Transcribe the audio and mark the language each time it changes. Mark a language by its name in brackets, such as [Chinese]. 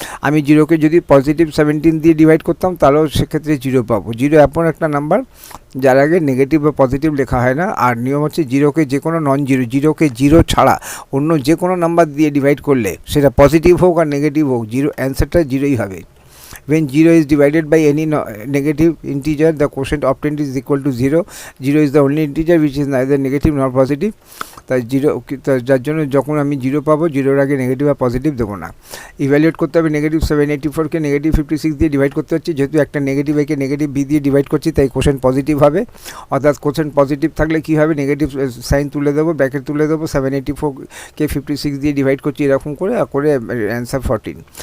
[Bangla] আমি 0কে যদি +17 দিয়ে ডিভাইড করতাম, তাহলেও সেক্ষেত্রে 0 পাবো। 0 এমন একটা নাম্বার যার আগে নেগেটিভ বা পজিটিভ লেখা হয় না। আর নিয়ম হচ্ছে 0কে যে কোনো নন জিরো, 0কে 0 ছাড়া অন্য যে কোনো নাম্বার দিয়ে ডিভাইড করলে, সেটা পজিটিভ হোক আর নেগেটিভ হোক, অ্যান্সারটা 0ই হবে। [English] when 0 is divided by any negative integer, the quotient obtained is equal to 0. 0 is the only integer which is neither negative nor positive. [Bangla] তাই জিরো, যার জন্য যখন আমি জিরো পাবো, জিরোর আগে নেগেটিভ আর পজিটিভ দেবো না। ইভ্যালুয়েট করতে হবে নেগেটিভ 784কে নেগেটিভ 56 দিয়ে ডিভাইড করতে হচ্ছে, যেহেতু একটা নেগেটিভ একে নেগেটিভ বি দিয়ে ডিভাইড করছি তাই কোশ্চেন পজিটিভ হবে। অর্থাৎ কোশ্চেন পজিটিভ থাকলে কী হবে, নেগেটিভ সাইন তুলে দেবো, ব্র্যাকেট তুলে দেবো, 784কে 56 দিয়ে ডিভাইড করছি এরকম করে, আর করে অ্যান্সার 14।